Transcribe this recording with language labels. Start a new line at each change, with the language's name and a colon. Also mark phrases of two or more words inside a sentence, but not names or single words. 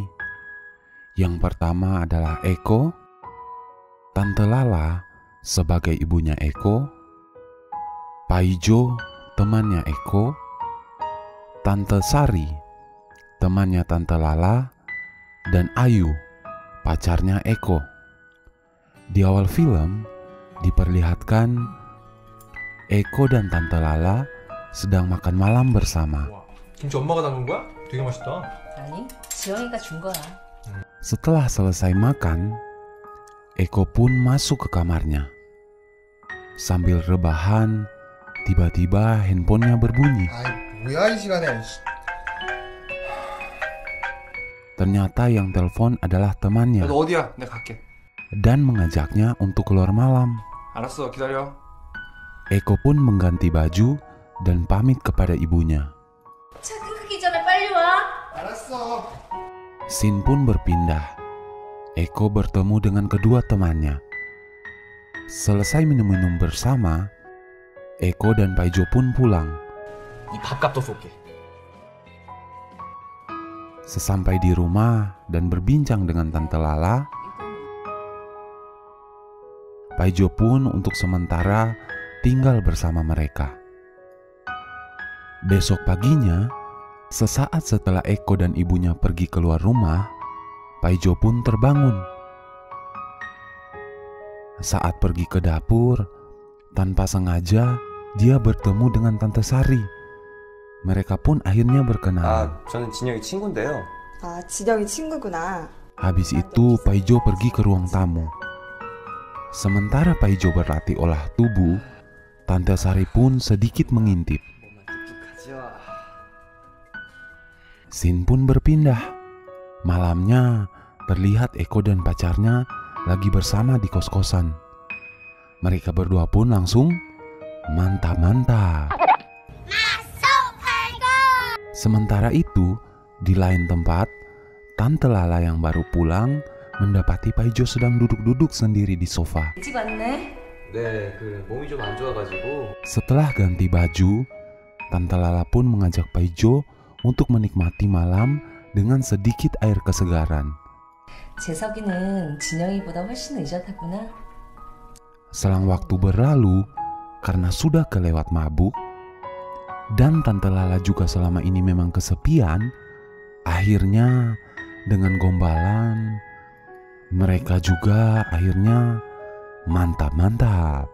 Indonesian: Yang pertama adalah Eko, Tante Lala sebagai ibunya Eko, Paijo temannya Eko, Tante Sari temannya Tante Lala, dan Ayu pacarnya Eko. Di awal film diperlihatkan Eko dan Tante Lala sedang makan malam bersama.
Korean: 김치 엄마가 담근 거야? 되게 맛있다. 아니, 지영이가 준 거야.
Indonesian: Setelah selesai makan, Eko pun masuk ke kamarnya. Sambil rebahan, tiba-tiba handphonenya berbunyi.
Korean: 아이 뭐야 이 시간에.
Indonesian: Ternyata yang telepon adalah temannya
Korean: 너 어디야? 내가 갈게.
Indonesian: dan mengajaknya untuk keluar malam.
Korean: 알았어 기다려.
Indonesian: Eko pun mengganti baju dan pamit kepada ibunya.
Korean: 차 끄기 전에 빨리 와. 알았어.
Indonesian: Scene pun berpindah. Eko bertemu dengan kedua temannya. Selesai minum-minum bersama, Eko dan Paijo pun pulang.
Korean: 이 밥값도 쏠게.
Indonesian: Sesampai di rumah dan berbincang dengan Tante Lala, Paijo pun untuk sementara tinggal bersama mereka. Besok paginya, sesaat setelah Eko dan ibunya pergi keluar rumah, Paijo pun terbangun. Saat pergi ke dapur, tanpa sengaja dia bertemu dengan Tante Sari. Mereka pun akhirnya berkenalan.
Korean: 저는 진영이 친구인데요. 아, 지영이 친구구나.
Indonesian: Habis itu Paijo pergi ke ruang tamu. Sementara Paijo berlatih olah tubuh, Tante Sari pun sedikit mengintip. Scene pun berpindah. Malamnya terlihat Eko dan pacarnya lagi bersama di kos-kosan. Mereka berdua pun langsung mantap-mantap. Sementara itu, di lain tempat, Tante Lala yang baru pulang mendapati Paijo sedang duduk-duduk sendiri di sofa.
Korean: 일찍 왔네. 네, 몸이 좀 안 좋아가지고.
Indonesian: Setelah ganti baju, Tante Lala pun mengajak Paijo untuk menikmati malam dengan sedikit air kesegaran.
Korean: 재석이는 진영이보다 훨씬 의젓하구나.
Indonesian: Selang waktu berlalu, karena sudah kelewat mabuk, dan Tante Lala juga selama ini memang kesepian, akhirnya dengan gombalan, mereka juga akhirnya mantap-mantap.